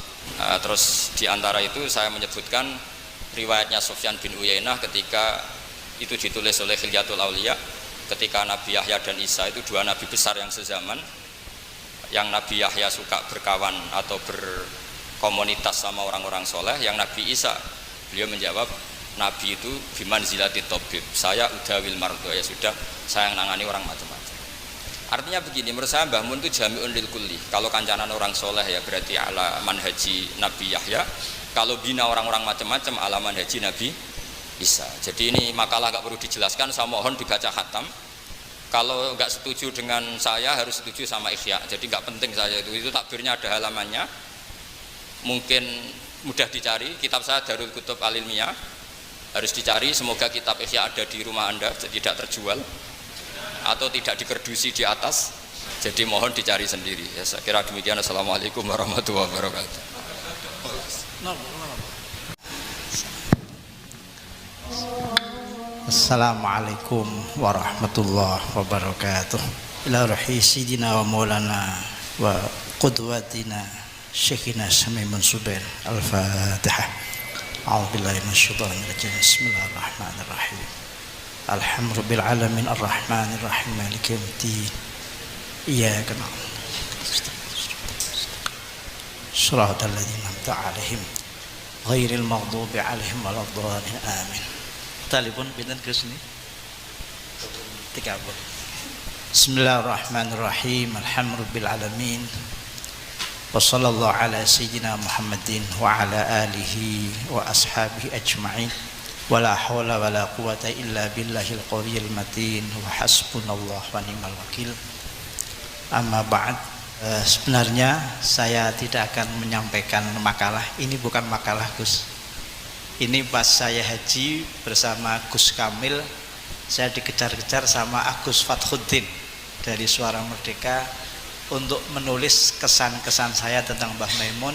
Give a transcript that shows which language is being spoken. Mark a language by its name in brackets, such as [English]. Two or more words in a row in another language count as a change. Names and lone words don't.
[Indonesian] Terus diantara itu saya menyebutkan riwayatnya Sufyan bin Uyainah ketika itu ditulis oleh Khilyatul Auliya, ketika Nabi Yahya dan Isa itu dua nabi besar yang sezaman, yang Nabi Yahya suka berkawan atau berkomunitas sama orang-orang soleh, yang Nabi Isa beliau menjawab, Nabi itu [Arabic] بمنزلة الطبيب, [Indonesian] saya [Arabic] أداوي المرضى, [Indonesian] ya sudah saya yang nangani orang macam-macam. Artinya begini, menurut saya Mbah Mun itu [Arabic] جامع للكل. [Indonesian] Kalau kancanan orang soleh ya berarti [Arabic] على منهج [Indonesian] Nabi Yahya, kalau bina orang-orang macam-macam [Arabic] على منهج [Indonesian] Nabi Isa. Jadi ini makalah gak perlu dijelaskan, saya mohon dibaca khatam. Kalau nggak setuju dengan saya harus setuju sama Ihya. Jadi nggak penting saya itu takbirnya ada halamannya, mungkin mudah dicari. Kitab saya Darul Kutub Al-Ilmiyah harus dicari. Semoga kitab Ihya ada di rumah Anda, tidak terjual atau tidak dikerdusi di atas. Jadi mohon dicari sendiri. Ya, saya kira demikian. [Arabic] السلام عليكم ورحمة الله وبركاته. السلام عليكم ورحمة الله وبركاته. إلى روح سيدنا ومولانا وقدوتنا شيخنا Samimun Subair. الفاتحة. أعوذ بالله من الشيطان الرجيم. بسم الله الرحمن الرحيم. الحمد لله العالمين الرحمن الرحيم مالك يوم الدين. إياك نعبد وإياك نستعين. صراط الذين أنعمت عليهم غير المغضوب عليهم ولا الضالين. [Javanese] Amin. Talipun pinten Gus ni? 30. [Arabic] بسم الله الرحمن الرحيم. الحمد لله العالمين. وصلى الله على سيدنا محمد وعلى آله وأصحابه أجمعين. ولا حول ولا قوة إلا بالله القوي المتين وحسبنا الله ونعم الوكيل. أما بعد. [Indonesian] Sebenarnya saya tidak akan menyampaikan makalah. Ini bukan makalah Gus. Ini pas saya haji bersama Gus Kamil, saya dikejar-kejar sama Agus Fathuddin dari Suara Merdeka untuk menulis kesan-kesan saya tentang Mbah Maimun.